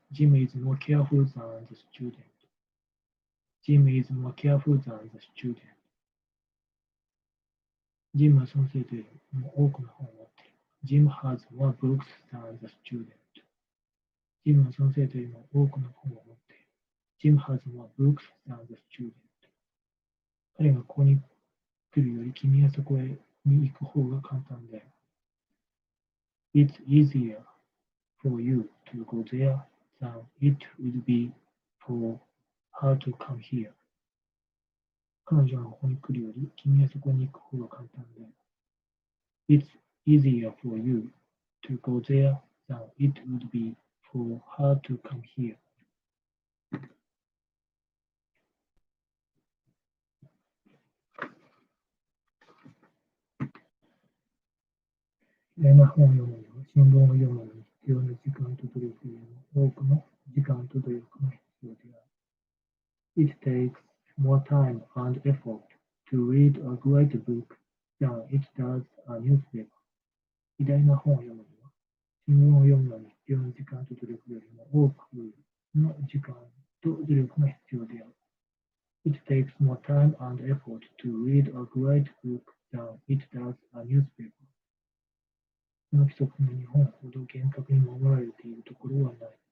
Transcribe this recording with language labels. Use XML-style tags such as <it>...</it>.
<en>Jim is more careful than the student. Jim is more careful than the student.</en> <ja>ジムはその生徒よりも多くの本を持っている。</ja> <en>Jim has more books than the student.</en> <ja>ジムはその生徒よりも多くの本を持っている。</ja> <en>Jim has more books than the student.</en> <ja>彼がここに来るより君がそこへに行く方が簡単である。</ja> <en>It's easier for you to go there than it would be for her to come here.</en> <ja>彼女がここに来るより、君はそこに行く方が簡単だよ。</ja> <en>It's easier for you to go there than it would be for her to come here.</en> <ja>嫌な本を読むには、新聞を読むのに必要な時間と努力よりも多くの時間と努力が必要である。</ja> <en>It takes more time and effort to read a great book than it does a newspaper.</en> <ja>偉大な本を読むには、新聞を読むのに必要な時間と努力よりも多くの時間と努力が必要である。</ja> <en>It takes more time and effort to read a great book than it does a newspaper.</en> <ja>この規則が日本ほど厳格に守られているところはない。</ja>